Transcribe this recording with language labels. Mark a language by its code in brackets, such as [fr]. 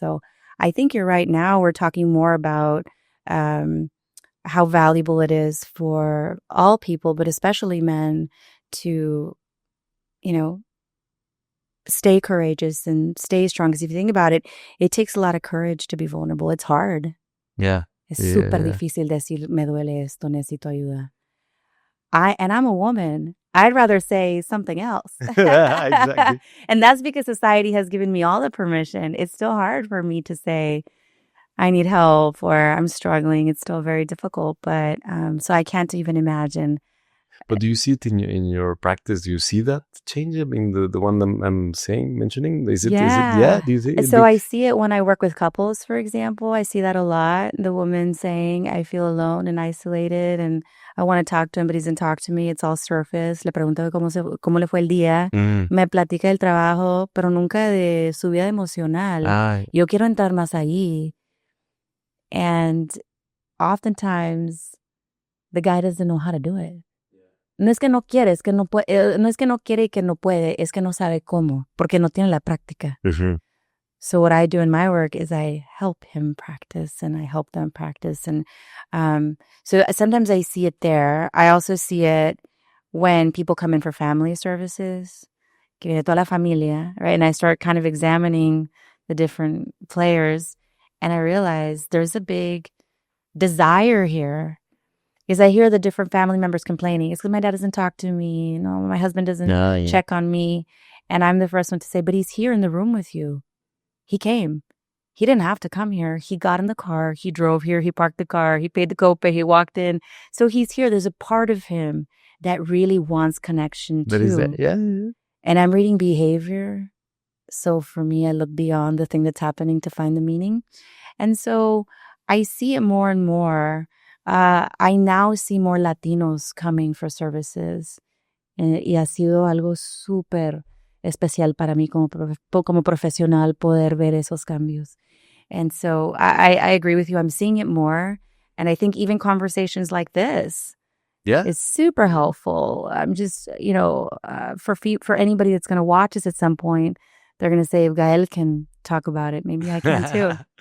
[en] So I think you're right. Now we're talking more about how valuable it is for all people, but especially men, to, stay courageous and stay strong. Because if you think about it, it takes a lot of courage to be vulnerable. It's hard. Yeah. [es] Es súper difícil decir, me duele esto, necesito ayuda. [en] And I'm a woman. I'd rather say something else. Exactly. And that's because society has given me all the permission. It's still hard for me to say, I need help, or I'm struggling. It's still very difficult. But so I can't even imagine. But do you see it in your practice? Do you see that change? I mean, the one I'm mentioning? Is it, yeah? Do you see it? So I see it when I work with couples, for example. I see that a lot. The woman saying, I feel alone and isolated, and I want to talk to him, but he doesn't talk to me. It's all surface. [es] Le pregunto cómo le fue el día. Me platica del trabajo, pero nunca de su vida emocional. Yo quiero entrar más allí. [en] And oftentimes, the guy doesn't know how to do it. [es] No es que no quiere, es que no puede, no es que no quiere y que no puede, es que no sabe cómo, porque no tiene la práctica. [en] So what I do in my work is I help him practice, and I help them practice. And so sometimes I see it there. I also see it when people come in for family services, [es] que viene toda la familia, [en] right? And I start kind of examining the different players, and I realize there's a big desire here. Because I hear the different family members complaining. It's because my dad doesn't talk to me. No, my husband doesn't check on me. And I'm the first one to say, but he's here in the room with you. He came. He didn't have to come here. He got in the car. He drove here. He parked the car. He paid the copay. He walked in. So he's here. There's a part of him that really wants connection too. That is that, yeah. And I'm reading behavior. So for me, I look beyond the thing that's happening to find the meaning. And so I see it more and more. I now see more Latinos coming for services. [es] Y ha sido algo súper especial para mí como profesional poder ver esos cambios. [en] And so I agree with you. I'm seeing it more. And I think even conversations like this is super helpful. I'm just, for anybody that's going to watch this at some point, they're going to say, if Gael can talk about it, maybe I can too.